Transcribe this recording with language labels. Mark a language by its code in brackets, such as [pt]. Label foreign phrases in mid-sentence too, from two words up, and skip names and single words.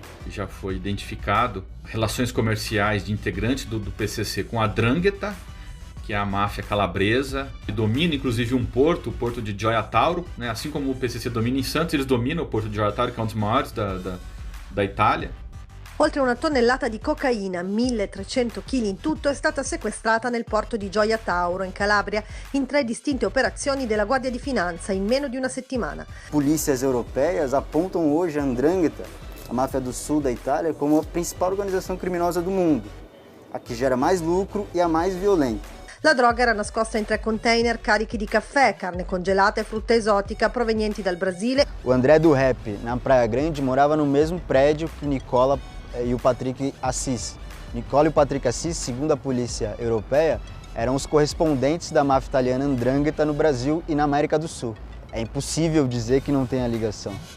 [pt] Já foi identificado relações comerciais de integrantes do PCC com a 'Ndrangheta, que é a máfia calabresa, que domina inclusive um porto, o porto de Gioia Tauro, né? Assim como o PCC domina em Santos, eles dominam o porto de Gioia Tauro, que é um dos maiores da Itália. [it] Oltre una tonnellata di cocaina, 1.300 kg in tutto, è stata sequestrata nel porto di Gioia Tauro, in Calabria, in 3 distinte operazioni della Guardia di Finanza in meno di una settimana. [pt] Polícias europeias apontam hoje a 'Ndrangheta, a máfia do sul da Itália, como a principal organização criminosa do mundo, a que gera mais lucro e a mais violenta. [it] La droga era nascosta in 3 container carichi di caffè, carne congelata e frutta esotica provenienti dal Brasile. [pt] O André do Rap, na Praia Grande, morava no mesmo prédio que Nicola e o Patrick Assis. Nicola e o Patrick Assis, segundo a polícia europeia, eram os correspondentes da máfia italiana 'Ndrangheta no Brasil e na América do Sul. É impossível dizer que não tenha ligação.